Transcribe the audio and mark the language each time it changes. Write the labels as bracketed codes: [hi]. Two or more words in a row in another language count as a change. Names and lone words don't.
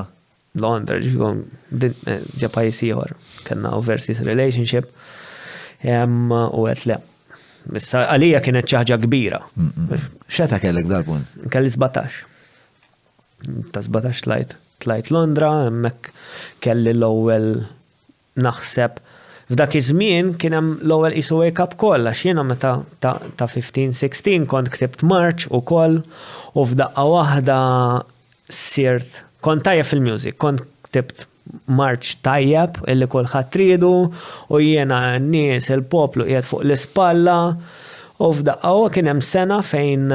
[mt] ġifgħu ġa pajjiż ieħor kellna [en] overseas relationship [mt] u qed le. Issa għalija kienet xi ħaġa kbira. X'eta kellek dal-punt? Kelli 17. Ta' 17 tlajt Londra, hemmhekk kelli l-ewwel naħseb f'dak iż-żmien kien hemm l-ewwel qisu [en] wake up call [mt] għax jiena meta ta' 15-16 kont ktibt march ukoll u f'daqqa waħda sirt kont tajjeb fil-music, kont ktibt march tajjeb illi kulħadd tridu u jiena n-nies il-poplu qiegħed fuq l-ispalla u f'daqqa kien hemm sena fejn